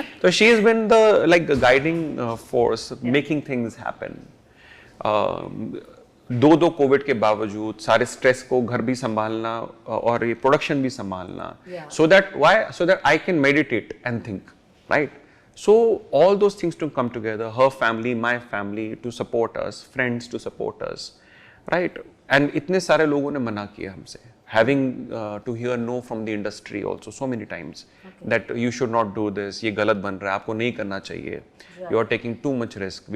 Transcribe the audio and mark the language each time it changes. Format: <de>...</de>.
<en>So she's been the guiding force, making things happen.</en> <hi>दो Covid के बावजूद सारे स्ट्रेस को घर भी संभालना और ये प्रोडक्शन भी संभालना,</hi> <en>so that I can meditate and think, right? So all those things to come together, her family, my family to support us, friends to support us, right? And</en> <hi>इतने सारे लोगों ने मना किया हमसे,</hi> <en>having to hear no from the industry also so many times, that you should not do this,</en> <hi>ये गलत बन रहा है, आपको नहीं करना चाहिए,</hi> <en>you are taking too much risk.</en>